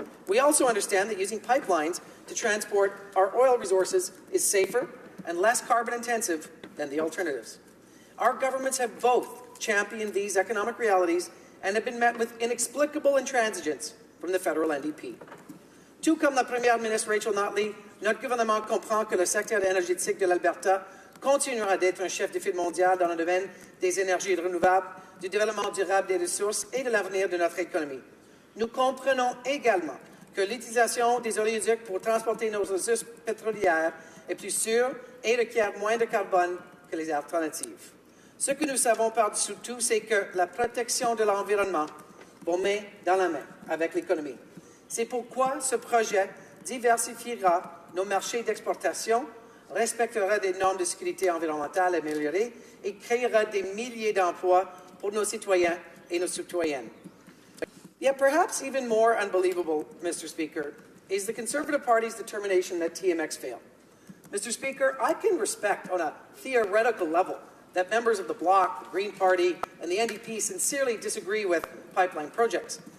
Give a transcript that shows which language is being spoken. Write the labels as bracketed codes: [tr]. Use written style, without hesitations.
[en] We also understand that using pipelines to transport our oil resources is safer and less carbon intensive than the alternatives. Our governments have both championed these economic realities and have been met with inexplicable intransigence from the federal NDP. [fr] Tout comme la Première ministre Rachel Notley, notre gouvernement comprend que le secteur énergétique de l'Alberta continuera d'être un chef de file mondial dans le domaine des énergies renouvelables, du développement durable des ressources et de l'avenir de notre économie. Nous comprenons également que l'utilisation des oléoducs pour transporter nos ressources pétrolières est plus sûre et requiert moins de carbone que les alternatives. Ce que nous savons par-dessus tout, c'est que la protection de l'environnement va main dans la main avec l'économie. C'est pourquoi ce projet diversifiera nos marchés d'exportation, respectera des normes de sécurité environnementale améliorées et créera des milliers d'emplois pour nos citoyens et nos citoyennes. [en] Yet perhaps even more unbelievable, Mr. Speaker, is the Conservative Party's determination that TMX failed. Mr. Speaker, I can respect on a theoretical level that members of the Bloc, the Green Party, and the NDP sincerely disagree with pipeline projects.